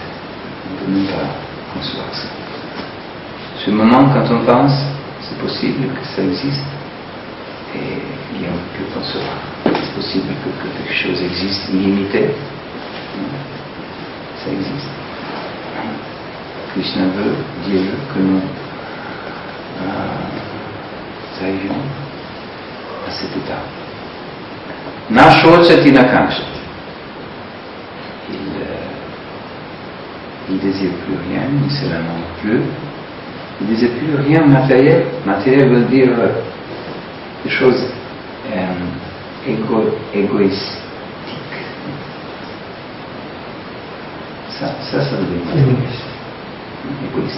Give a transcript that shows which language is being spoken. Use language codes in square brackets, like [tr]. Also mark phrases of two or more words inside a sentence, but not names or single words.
[fr] On ne peut même pas concevoir ça. Ce moment, quand on pense, c'est possible que ça existe, et on peut concevoir. C'est possible que quelque chose existe illimité. Ça existe. Krishna veut, Dieu veut que nous arrivions à cet état. [sa] न शोचति न काङ्क्षति. [fr] Il ne désire plus rien, il ne se lamente plus. Il ne désire plus rien matériel. Matériel veut dire des choses égoïstiques. Ça veut dire égoïste.